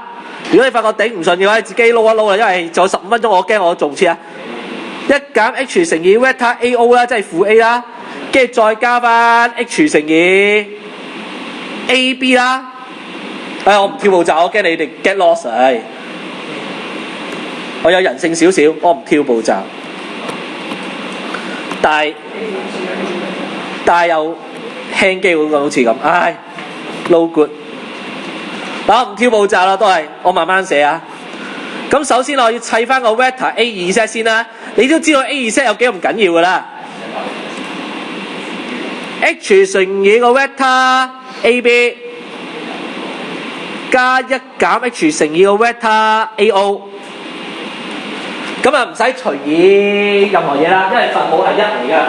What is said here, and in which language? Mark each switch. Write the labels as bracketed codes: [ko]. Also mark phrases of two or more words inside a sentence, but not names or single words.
[yue] 如果你發覺頂唔順嘅話，你自己撈一撈啦，因為仲有15分鐘，我驚我做唔切啊。1減 H 乘以 vector AO 啦，即係負 A 啦，跟住再加翻 H 乘以 AB 啦。我唔跳步驟，我驚你哋 [en] get lost。 [yue] 我有人性少少，我唔跳步驟，但係又輕機會咁好似咁， [en] no good。 [yue] 嗱，我唔跳步驟啦，都係我慢慢寫啊。咁首先我要砌翻個 vector A2 set 先啦。你都知道 A2 set 有幾咁緊要噶啦。H 乘以個 vector AB 加1減 H 乘以個 vector AO。咁啊唔使除以任何嘢啦，因為分母係1嚟噶。